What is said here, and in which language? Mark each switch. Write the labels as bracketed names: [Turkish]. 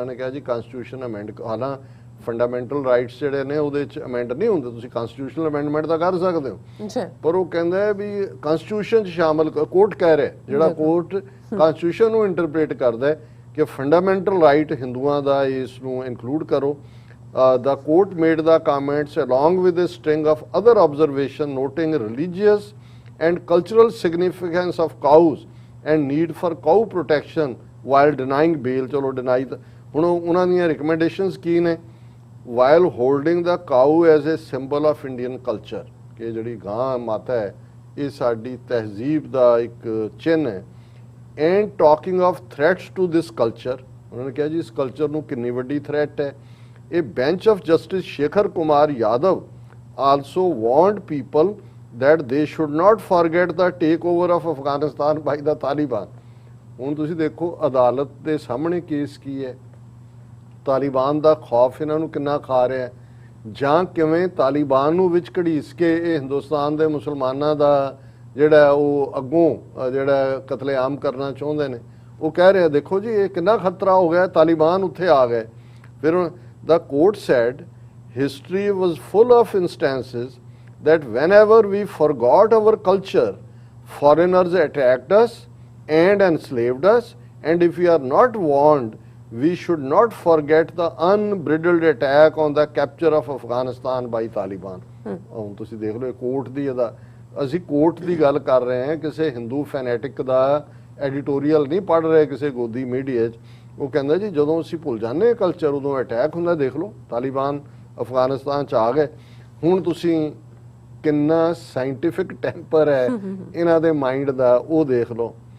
[Punjabi] ਉਹਨਾਂ ਨੇ ਕਿਹਾ ਜੀ ਕਨਸਟੀਟਿਊਸ਼ਨ ਅਮੈਂਡ, ਹਾਲਾਂ ਫੰਡਾਮੈਂਟਲ ਰਾਈਟਸ ਜਿਹੜੇ ਨੇ ਉਹਦੇ ਚ ਅਮੈਂਡ ਨਹੀਂ ਹੁੰਦੇ, ਤੁਸੀਂ ਕਨਸਟੀਟਿਊਸ਼ਨਲ ਅਮੈਂਡਮੈਂਟ ਤਾਂ ਕਰ ਸਕਦੇ ਹੋ ਪਰ ਉਹ ਕਹਿੰਦਾ ਹੈ ਵੀ ਕਨਸਟੀਟਿਊਸ਼ਨ ਚ ਸ਼ਾਮਲ, ਕੋਰਟ ਕਹਿ ਰਿਹਾ, ਜਿਹੜਾ ਕੋਰਟ ਕਨਸਟੀਟਿਊਸ਼ਨ ਨੂੰ ਇੰਟਰਪ੍ਰੀਟ ਕਰਦਾ ਹੈ ਕਿ ਫੰਡਾਮੈਂਟਲ ਰਾਈਟ ਹਿੰਦੂਆਂ ਦਾ ਇਸ ਨੂੰ ਇਨਕਲੂਡ ਕਰੋ। [English] The court made the comments along with a string of other observations noting religious and cultural significance of cows and need for cow protection while denying bail। [Punjabi] ਚਲੋ deny ਤਾਂ ਹੁਣ ਉਹਨਾਂ ਦੀਆਂ ਰਿਕਮੈਂਡੇਸ਼ਨਸ ਕੀ ਨੇ, [English] while holding the cow as a symbol of Indian culture [Punjabi] ਕਿ ਜਿਹੜੀ ਗਾਂ ਮਾਤਾ ਹੈ ਇਹ ਸਾਡੀ ਤਹਿਜ਼ੀਬ ਦਾ ਇੱਕ ਚਿੰਨ੍ਹ ਹੈ, [English] and talking of threats to this culture। [Punjabi] ਉਹਨਾਂ ਨੇ ਕਿਹਾ ਜੀ ਇਸ ਕਲਚਰ ਨੂੰ ਕਿੰਨੀ ਵੱਡੀ ਥ੍ਰੈਟ ਹੈ। [English] A bench of Justice Shekhar Kumar Yadav also warned people that they should not forget the takeover of Afghanistan by the Taliban। [Punjabi] ਹੁਣ ਤੁਸੀਂ ਦੇਖੋ ਅਦਾਲਤ ਦੇ ਸਾਹਮਣੇ ਕੇਸ ਕੀ ਹੈ, ਤਾਲਿਬਾਨ ਦਾ ਖੌਫ ਇਹਨਾਂ ਨੂੰ ਕਿੰਨਾ ਖਾ ਰਿਹਾ ਹੈ, ਜਾਂ ਕਿਵੇਂ ਤਾਲਿਬਾਨ ਨੂੰ ਵਿੱਚ ਘੜੀਸ ਕੇ ਇਹ ਹਿੰਦੁਸਤਾਨ ਦੇ ਮੁਸਲਮਾਨਾਂ ਦਾ ਜਿਹੜਾ ਉਹ ਅੱਗੋਂ ਜਿਹੜਾ ਕਤਲੇਆਮ ਕਰਨਾ ਚਾਹੁੰਦੇ ਨੇ। ਉਹ ਕਹਿ ਰਿਹਾ ਦੇਖੋ ਜੀ ਇਹ ਕਿੰਨਾ ਖਤਰਾ ਹੋ ਗਿਆ, ਤਾਲਿਬਾਨ ਉੱਥੇ ਆ ਗਏ। [English] ਫਿਰ the court said history was full of instances that whenever we forgot our culture, foreigners attacked us and enslaved us, and if we are not warned, we should not forget the unbridled attack on the capture of Afghanistan by Taliban। [Punjabi] ਹੁਣ ਤੁਸੀਂ ਦੇਖ ਲਓ court ਦੀ ਇਹਦਾ, ਅਸੀਂ court ਦੀ ਗੱਲ ਕਰ ਰਹੇ ਹਾਂ, ਕਿਸੇ ਹਿੰਦੂ ਫੈਨੈਟਿਕ ਦਾ ਐਡੀਟੋਰੀਅਲ ਨਹੀਂ ਪੜ੍ਹ ਰਹੇ ਕਿਸੇ ਗੋਦੀ ਮੀਡੀਆ 'ਚ। ਉਹ ਕਹਿੰਦਾ ਜੀ ਜਦੋਂ ਅਸੀਂ ਭੁੱਲ ਜਾਂਦੇ ਕਲਚਰ ਉਦੋਂ ਅਟੈਕ ਹੁੰਦਾ। ਦੇਖ ਲਓ ਤਾਲਿਬਾਨ ਅਫਗਾਨਿਸਤਾਨ 'ਚ ਆ ਗਏ। ਹੁਣ ਤੁਸੀਂ ਕਿੰਨਾ ਸਾਇੰਟਿਫਿਕ ਟੈਂਪਰ ਹੈ ਇਹਨਾਂ ਦੇ ਮਾਈਂਡ ਦਾ ਉਹ ਦੇਖ ਲਓ।